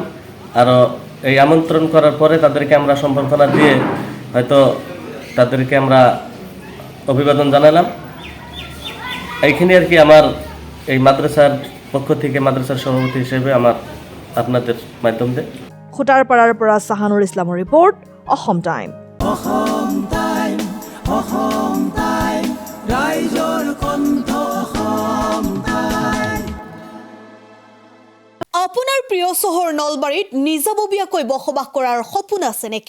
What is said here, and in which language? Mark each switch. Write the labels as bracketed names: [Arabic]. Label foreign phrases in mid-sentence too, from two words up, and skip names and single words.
[Bangla] আর এই আমন্ত্রণ করার পরে তাদেরকে আমরা সম্বর্ধনা দিয়ে হয়তো তাদেরকে আমরা অভিবাদন জানালাম। এইখানে আর কি আমার এই মাদ্রাসার পক্ষ থেকে মাদ্রাসার সভাপতি হিসেবে আমার আপনাদের মাধ্যম দিয়ে [Assamese] খুটাৰপাৰাৰ পৰা চাহানুৰ ইছলামৰ ৰিপৰ্ট, অসম টাইম। আপোনাৰ প্ৰিয় চহৰ নলবাৰীত নিজাববীয়াকৈ বসবাস কৰাৰ সপোন আছে নেকি?